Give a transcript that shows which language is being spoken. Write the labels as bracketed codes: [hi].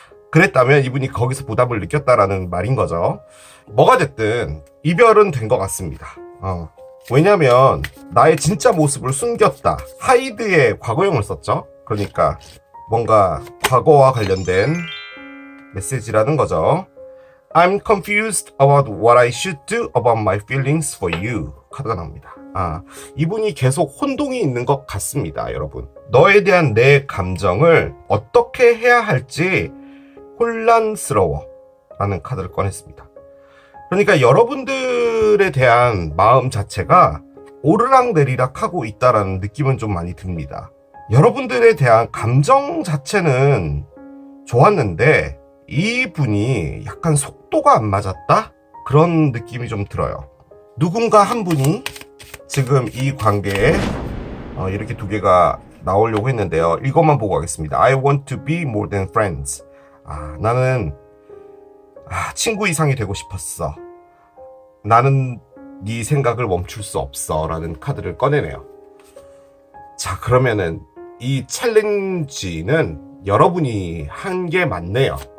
[ko] 그랬다면 이분이 거기서 부담을 느꼈다라는 말인 거죠. 뭐가 됐든 이별은 된 것 같습니다. 왜냐면 나의 진짜 모습을 숨겼다. 하이드의 과거형을 썼죠. 그러니까 뭔가 과거와 관련된 메시지라는 거죠. [en] I'm confused about what I should do about my feelings for you. [ko] 카드가 나옵니다. 이분이 계속 혼동이 있는 것 같습니다, 여러분. 너에 대한 내 감정을 어떻게 해야 할지 혼란스러워 라는 카드를 꺼냈습니다. 그러니까 여러분들에 대한 마음 자체가 오르락내리락 하고 있다라는 느낌은 좀 많이 듭니다. 여러분들에 대한 감정 자체는 좋았는데 이분이 약간 속도가 안 맞았다? 그런 느낌이 좀 들어요. 누군가 한 분이 지금 이 관계에 이렇게 두 개가 나오려고 했는데요. 이것만 보고 가겠습니다. [en] I want to be more than friends. [ko] 나는 친구 이상이 되고 싶었어. 나는 네 생각을 멈출 수 없어 라는 카드를 꺼내네요. 자, 그러면은 이 챌린지는 여러분이 한 게 맞네요.